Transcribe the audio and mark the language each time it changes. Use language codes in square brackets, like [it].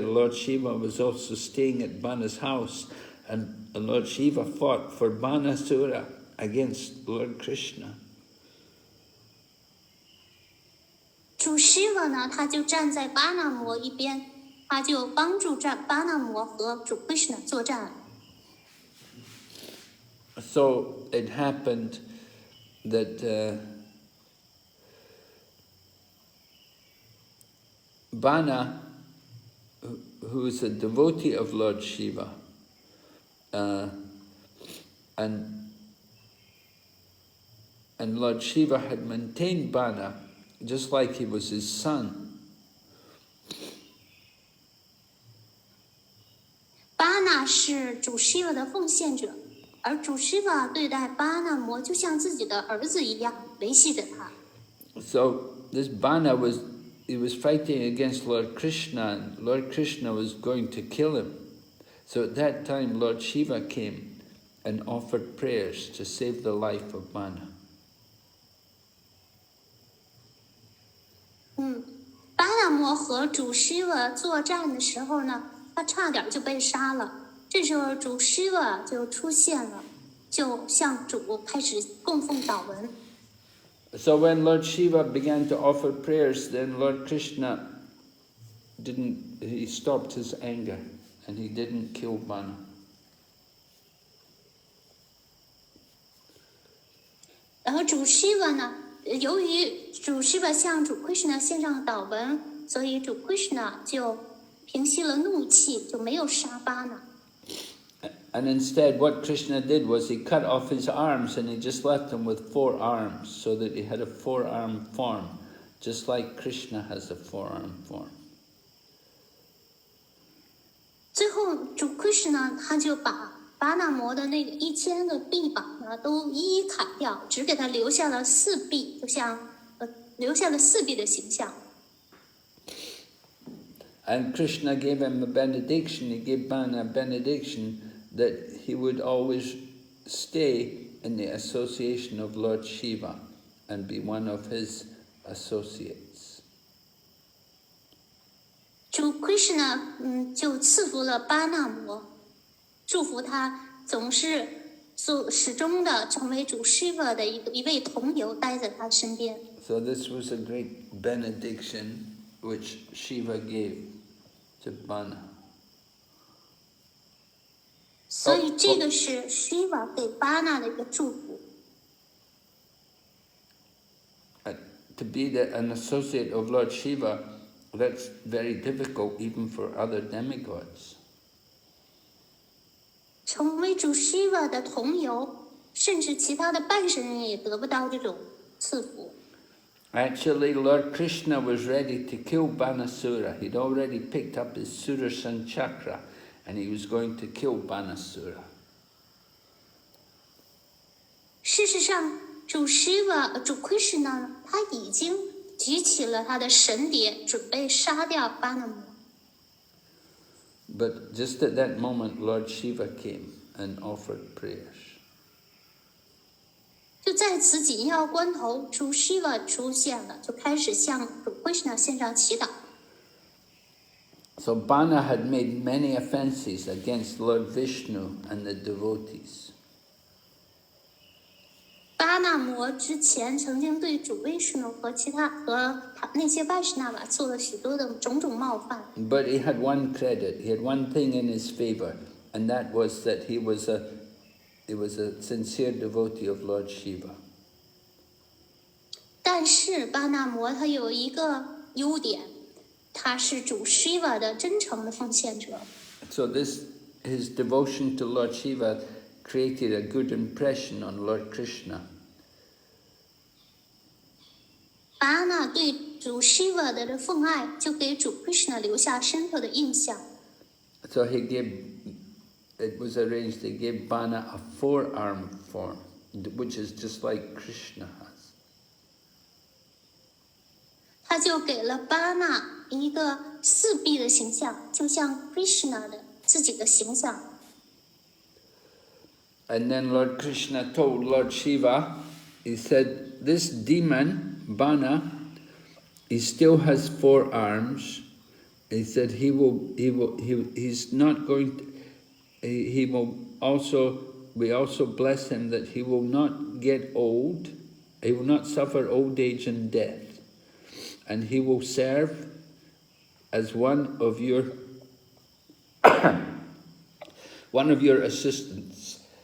[en] Lord Shiva was also staying at Bana's house, and Lord Shiva fought for Banasura against Lord Krishna. [zh] 主 Shiva 呢，他就站在巴那摩一边，他就帮助巴那摩和主 Krishna 作战。 [en] So it happened that Bana, who is a devotee of Lord Shiva, and Lord Shiva had maintained Bana just like he was his son. [zh] 巴那是主 Shiva 的奉献者，而主 Shiva 对待巴那摩就像自己的儿子一样，维系着他。 [en] So this Bana was fighting against Lord Krishna, and Lord Krishna was going to kill him. So at that time Lord Shiva came and offered prayers to save the life of Bana. [zh] 巴那摩和主 Shiva 作战的时候呢，他差点就被杀了。这时候主 Shiva 就出现了，就向主开始供奉祷文。 [en] So when Lord Shiva began to offer prayers, then Lord Krishna he stopped his anger and he didn't kill Bana. [zh] 然后主 Shiva 呢，由于主 Shiva 向主 Krishna 献上祷文，所以主 Krishna 就平息了怒气，就没有杀巴那。 [en] And instead what Krishna did was he cut off his arms and he just left him with 4 arms so that he had a 4-arm form, just like Krishna has a 4-arm form. [zh] 最后主 Krishna 他就把巴那摩的那个1000个臂膀呢都一一砍掉，只给他留下了4臂，就像留下了4臂的形象。 [en] And Krishna gave him a benediction, he gave Bana a benediction that he would always stay in the association of Lord Shiva and be one of his associates. [zh] 主 Krishna 就赐福了巴那摩，祝福他总是始终的成为主 Shiva 的一位同游，待在他身边。 [en] So this was a great benediction which Shiva gave to Bana. [zh] 所以这个是 Shiva 给巴那的一个祝福。 [en] To be an associate of Lord Shiva, that's very difficult even for other demigods. [zh] 成为主 Shiva 的同游，甚至其他的半神人也得不到这种赐福。 [en] Actually, Lord Krishna was ready to kill Banasura. He'd already picked up his Sudarshan chakra and he was going to kill Banasura. [zh] 事实上，主 Shiva、主 Krishna 他已经举起了他的神碟，准备杀掉巴那摩。 [en] But just at that moment, Lord Shiva came and offered prayers. [zh] 就在此紧要关头，主 Shiva 出现了，就开始向主 Krishna 献上祈祷。 [en] So Bana had made many offenses against Lord Vishnu and the devotees. [zh] 巴那摩之前曾经对主 Vishnu 和那些 Vaishnava 做了许多的种种冒犯。 [en] But he had one credit, he had one thing in his favor, and that was that he was a sincere devotee of Lord Shiva. [zh] 但是巴那摩他有一个优点，他是主 Shiva 的真诚的奉献者。 [en] So his devotion to Lord Shiva created a good impression on Lord Krishna. [zh] 巴那对主 Shiva 的奉爱，就给主 Krishna 留下深刻的印象。 [en] So it was arranged, they gave Bana a 4-arm form, which is just like Krishna has. [zh] 他就给了巴纳一个4臂的形象，就像 Krishna 的自己的形象。 [en] And then Lord Krishna told Lord Shiva, he said, this demon, Bana, he still has 4 arms. He said he's not going to, he will also, we also bless him that he will not get old, he will not suffer old age and death, and he will serve as one of your assistants.